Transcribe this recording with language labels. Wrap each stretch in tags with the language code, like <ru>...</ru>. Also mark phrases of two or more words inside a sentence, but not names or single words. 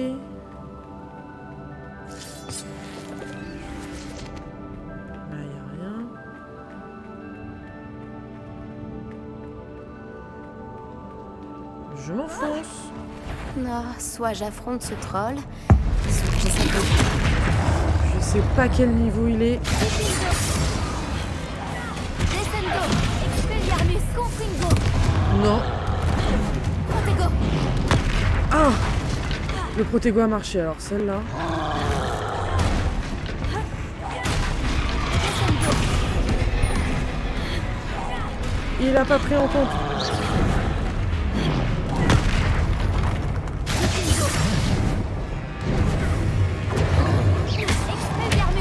<fr>Là, y a rien. Je m'enfonce. Non, soit j'affronte ce troll, soit j'essaie de... Je sais pas quel niveau il est. Descendo. Expelliarmus. Confringo. Non. Protego. Ah! Le protégo a marché, alors celle-là. Il a pas pris en compte. Expelliarmus.</fr>